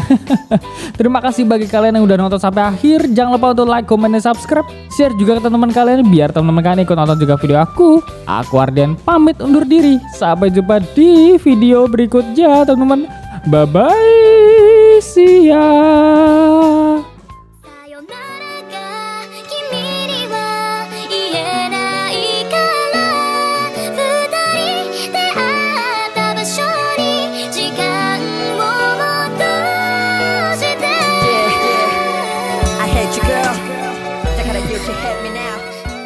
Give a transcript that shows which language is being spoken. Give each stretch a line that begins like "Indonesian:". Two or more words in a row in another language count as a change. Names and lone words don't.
Indonesian: Terima kasih bagi kalian yang udah nonton sampai akhir. Jangan lupa untuk like, comment, dan subscribe. Share juga ke teman-teman kalian biar teman-teman kalian ikut nonton juga video aku. Aku Ardian pamit undur diri. Sampai jumpa di video berikutnya teman-teman.
English: Bye-bye. See ya.
Japanese: さよならが君には言えないから二人で会った場所に時間を戻して
English: I hate you girl だから you can hate me now